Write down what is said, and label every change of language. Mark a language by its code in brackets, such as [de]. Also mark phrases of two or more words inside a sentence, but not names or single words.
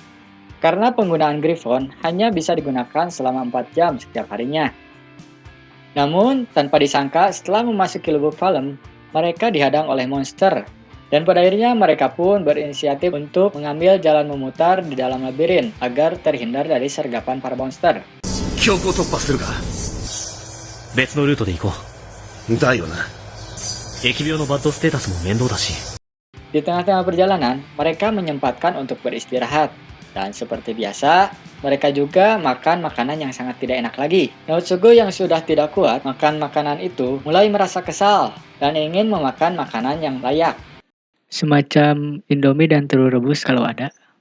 [id] Karena penggunaan Griffon hanya bisa digunakan selama 4 jam setiap harinya. Namun, tanpa disangka setelah memasuki lubuk palem, mereka dihadang oleh monster. Dan pada akhirnya mereka pun berinisiatif untuk mengambil jalan memutar di dalam labirin agar terhindar dari sergapan para monster. [ja] 強行突破するか。別のルートで行こだよな。う。疫病のバッドステータスも面倒だし。 [id] Di tengah-tengah perjalanan, mereka menyempatkan untuk beristirahat. Dan seperti biasa, mereka juga makan makanan yang sangat tidak enak lagi. Naotsugu yang sudah tidak kuat makan makanan itu mulai merasa kesal dan ingin memakan makanan yang layak. Semacam Indomie dan telur rebus kalau ada.